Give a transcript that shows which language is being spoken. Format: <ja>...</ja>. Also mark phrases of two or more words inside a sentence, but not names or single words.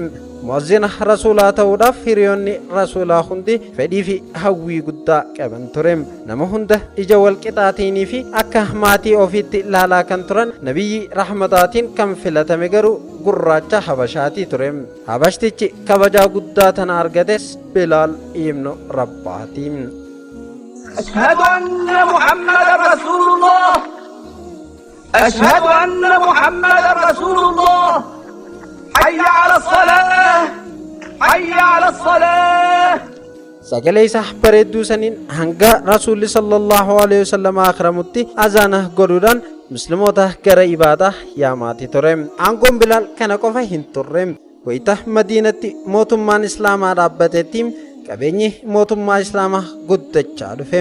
<om>Muazzina rasuulaa ta'uudhaaf hiriyoonni rasuulaa hundi fedhii fi hawwii guddaa qaban ture. Nama hunda ija walqixaatiin fi akka maatii ofiitti ilaalaa kan turan nabiyyi rahmataatiin kan filatame garuu gurraacha habashaatii ture. Habashtichi kabajaa guddaa tana argates Bilaal ibnu Rabbaatiin.</om> <ar>أشهد أن محمد رسول الله أشهد أن محمد رسول الله حي على الصلاة حي على الصلاة.</ar> <om>Sagalee isaa bareedduu saniin hanga Rasuulli</om> <ar>صلى الله عليه وسلم</ar> <om>akhiramutti azaana godhuudhaan musliimoota gara ibaadaa yaamaati ture. Aangoon Bilaal kana qofa hin turre. Wayita Madiinatti mootummaan islaamaa dhaabbatetti qabeenyi mootummaa islaamaa guddachaa dhufe.</om>